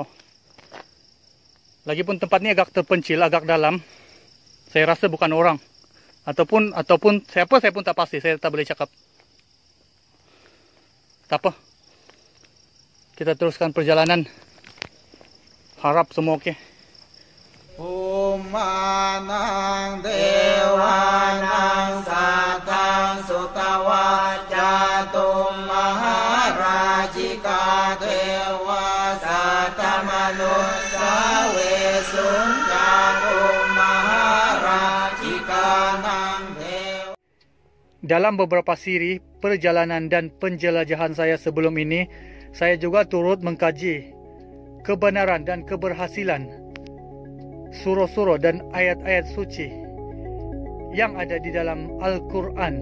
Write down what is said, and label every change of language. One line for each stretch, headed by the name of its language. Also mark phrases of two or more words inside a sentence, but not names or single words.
Malay: Lagipun tempat ni agak terpencil, agak dalam. Saya rasa bukan orang. Ataupun siapa, saya pun tak pasti. Saya tak boleh cakap. Tak apa. Kita teruskan perjalanan. Harap semua okey.
Pali: Umanang dewanang satang sutawa jatum maharajika dewa satamanusa wesun jatum maharajika nang dewa.
Malay: Dalam beberapa siri perjalanan dan penjelajahan saya sebelum ini, saya juga turut mengkaji kebenaran dan keberhasilan surah-surah dan ayat-ayat suci yang ada di dalam Al-Quran.